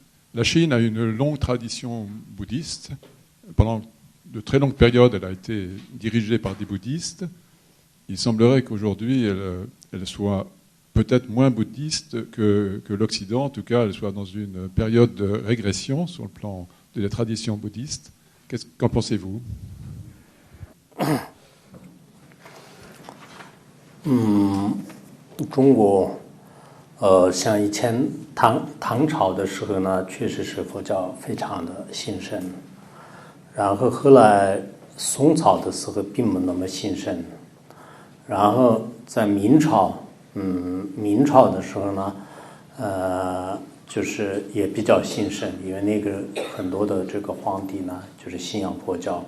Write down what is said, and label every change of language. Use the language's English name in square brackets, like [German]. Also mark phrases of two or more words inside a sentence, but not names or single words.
[French] La Chine a une longue tradition bouddhiste. Pendant de très longues périodes, elle a été dirigée par des bouddhistes. Il semblerait qu'aujourd'hui, elle soit peut-être moins bouddhiste que l'Occident. En tout cas, elle soit dans une période de régression sur le plan de la tradition bouddhiste. Qu'en pensez-vous ? [Chinese] 中国像以前唐朝的时候呢，确实是佛教非常的兴盛，然后后来宋朝的时候并不那么兴盛，然后在明朝的时候呢，就是也比较兴盛，因为那个很多的这个皇帝呢就是信仰佛教。